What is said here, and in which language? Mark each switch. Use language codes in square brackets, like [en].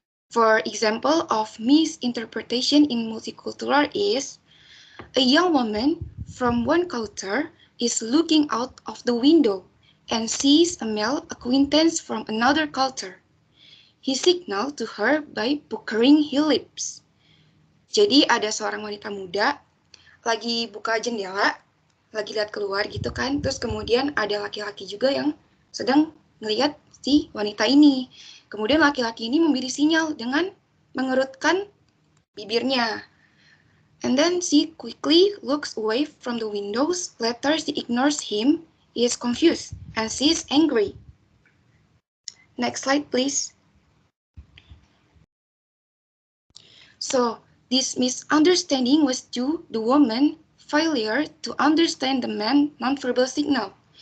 [en] For example of misinterpretation in multicultural is, a young woman from one culture is looking out of the window and sees a male acquaintance from another culture. He signaled to her by puckering his lips. [id] Jadi ada seorang wanita muda lagi buka jendela, lagi lihat keluar gitu kan, terus kemudian ada laki-laki juga yang sedang melihat si wanita ini. Kemudian laki-laki ini memberi sinyal dengan mengerutkan bibirnya. [en] And then she quickly looks away from the windows. Later she ignores him. He is confused and she is angry. Next slide, please. So this misunderstanding was due to the woman's failure to understand the man's nonverbal signal.